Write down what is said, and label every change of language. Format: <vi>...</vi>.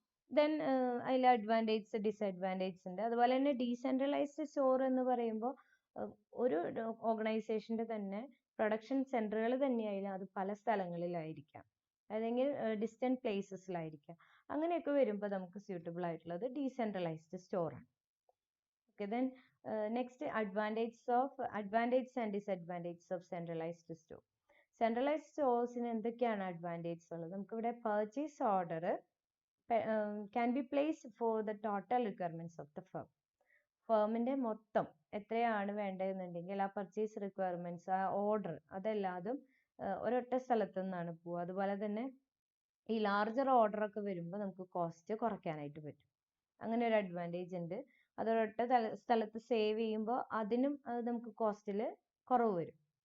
<ml>Then അതിൽ advantage disadvantages ഉണ്ട്. അതുപോലെ തന്നെ ഡീസെൻട്രലൈസ്ഡ് സ്റ്റോർ എന്ന് പറയുമ്പോൾ ഒരു ഓർഗനൈസേഷൻ്റെ തന്നെ പ്രൊഡക്ഷൻ സെൻറ്ററുകൾ തന്നെയായാലും അത് പല സ്ഥലങ്ങളിലായിരിക്കാം, അല്ലെങ്കിൽ ഡിസ്റ്റൻറ്റ് പ്ലേസസിലായിരിക്കാം. അങ്ങനെയൊക്കെ വരുമ്പോൾ നമുക്ക് സ്യൂട്ടബിൾ ആയിട്ടുള്ളത് decentralised സ്റ്റോറാണ്.</ml> <en>Okay, then next advantages and disadvantages of centralised store.</en> <ml>Centralised സ്റ്റോഴ്സിന് എന്തൊക്കെയാണ് അഡ്വാൻറ്റേജസ് ഉള്ളത്? നമുക്കിവിടെ</ml> <en>Purchase order can be placed for the total requirements of the firm.</en> <ml>ഫേമിൻ്റെ മൊത്തം എത്രയാണ് വേണ്ടതെന്നുണ്ടെങ്കിൽ ആ പർച്ചേസ് റിക്വയർമെൻറ്റ്സ്, ആ ഓർഡർ അതെല്ലാതും ഒരൊറ്റ സ്ഥലത്തു നിന്നാണ് പോവുക. അതുപോലെ തന്നെ ഈ ലാർജർ ഓർഡറൊക്കെ വരുമ്പോൾ നമുക്ക് കോസ്റ്റ് കുറയ്ക്കാനായിട്ട് പറ്റും. അങ്ങനെ ഒരു അഡ്വാൻറ്റേജ് ഉണ്ട്. അതൊരൊറ്റ സ്ഥലത്ത് സേവ് ചെയ്യുമ്പോൾ അതിനും നമുക്ക് കോസ്റ്റിൽ കുറവ് വരും.</ml>